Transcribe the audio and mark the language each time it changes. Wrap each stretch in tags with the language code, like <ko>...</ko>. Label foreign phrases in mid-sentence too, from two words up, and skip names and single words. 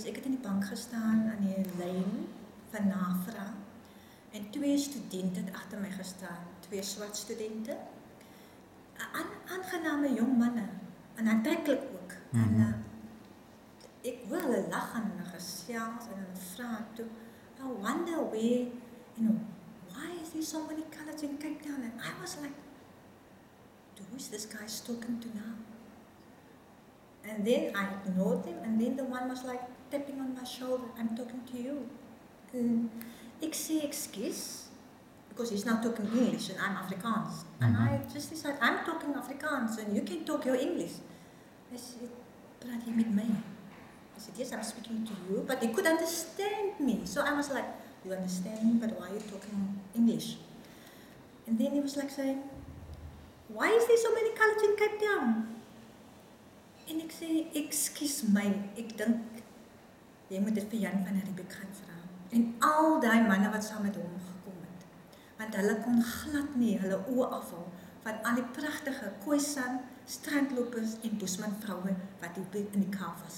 <af>Ek het in die bank gestaan aan die lyn van navraag. En 2 studente het agter my gestaan, 2 swart studente. Aangename jong manne, en aantreklik ook. En ek wil hulle lag en hulle gesels en hulle vra toe,</af> <en>I wonder where, why is there so many colors in Cape Town? And I was like, who is this guy talking to now? And then I ignored him, and then the one was like tapping on my shoulder, I'm talking to you. And</en> <af>ek sê</af> <en>excuse, because he's not talking English and I'm Afrikaans. And I just decided, I'm talking Afrikaans and you can talk your English. I said,</en> <af>praat jy met my?</af> <en>I said, yes, I'm speaking to you, but he could understand me. So I was like, you understand me, but why are you talking English? And then he was like saying, why is there so many colors in Cape Town?</en> <af>En ek sê,</af> <en>excuse my,</en> <af>ek dink, jy moet dit vir Jan van Riebeeck gaan vra. En al die manne wat saam met hom gekom het. Want hulle kon glad nie hulle oë afhou van al die pragtige Khoisan, strandlopers en Bosman vroue wat in die Kaap was.</af>